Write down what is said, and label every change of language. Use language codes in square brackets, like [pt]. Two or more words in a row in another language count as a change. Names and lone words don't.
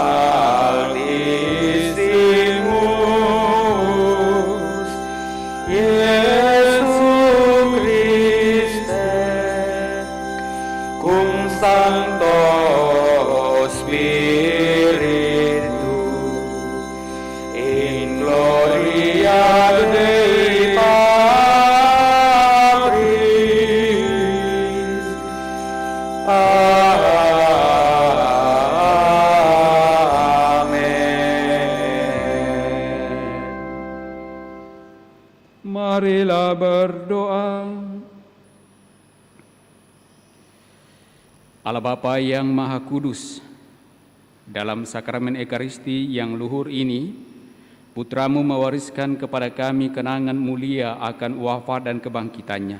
[la] Altissimus, Iesu Christe, cum Sancto Spiritu, in gloria Dei Patris. Amen. [id] Marilah berdoa. Allah Bapa yang Maha Kudus, dalam sakramen Ekaristi yang luhur ini, Putramu mewariskan kepada kami kenangan mulia akan wafat dan kebangkitannya.